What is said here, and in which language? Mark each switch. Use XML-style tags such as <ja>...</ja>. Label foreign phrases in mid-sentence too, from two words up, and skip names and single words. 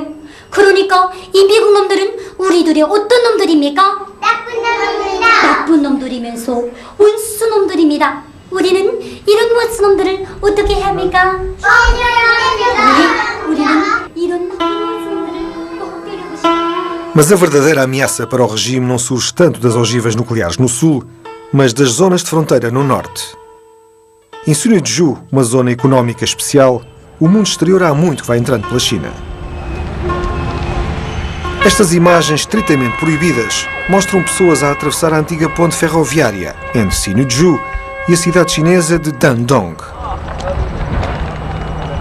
<ko>그러니까 이 미국 놈들은 우리들의 어떤 놈들입니까? 나쁜 놈들입니다. 나쁜 놈들이면서 원수 놈들입니다. 우리는 이런 원수 놈들을 어떻게 해야 합니까? 우리는 이런 원수 놈들을 꼭 때리고 싶어요.</ko> <pt>Mas a verdadeira ameaça para o regime não surge tanto das ogivas nucleares no sul, mas das zonas de fronteira no norte. Em Sinuiju, uma zona económica especial, o mundo exterior há muito que vai entrando pela China. Estas imagens estritamente proibidas mostram pessoas a atravessar a antiga ponte ferroviária entre Sinuiju e a cidade chinesa de Dandong.</pt>